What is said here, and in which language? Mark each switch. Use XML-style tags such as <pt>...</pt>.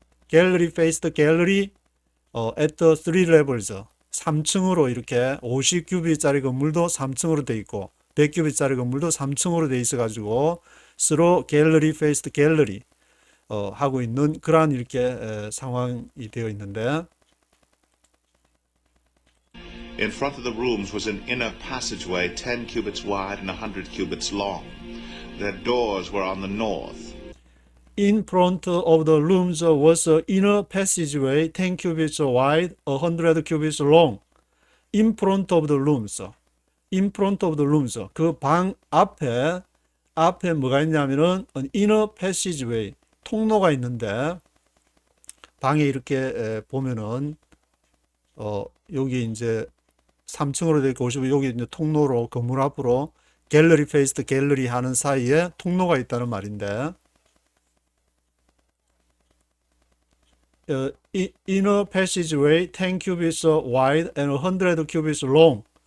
<ko>페이스드 갤러리</ko> <en>at the three levels</en> <ko>3층으로 이렇게 50큐빅짜리 건물도 3층으로 돼 있고 100큐빅짜리 건물도 3층으로 돼 있어 가지고 서로 갤러리 페이스드 갤러리 하고 있는 그러한 이렇게 상황이 되어 있는데</ko> <en>In front of the rooms was an inner passageway 10 cubits wide and 100 cubits long. Their doors were on the north. In front of the rooms was an inner passageway 10 cubits wide, 100 cubits long. In front of the rooms. In front of the rooms.</en> <ko>그 방 앞에 뭐가 있냐면은</ko> <en>an inner passageway</en> <ko>통로가 있는데 방에 이렇게 보면은 여기 이제 3층으로 되어 있고 여기 이제 통로로 건물 앞으로 갤러리 페이스드 갤러리 하는 사이에 통로가 있다는 말인데</ko> <en>inner passageway 10 cubits wide and 100 cubits long.</en>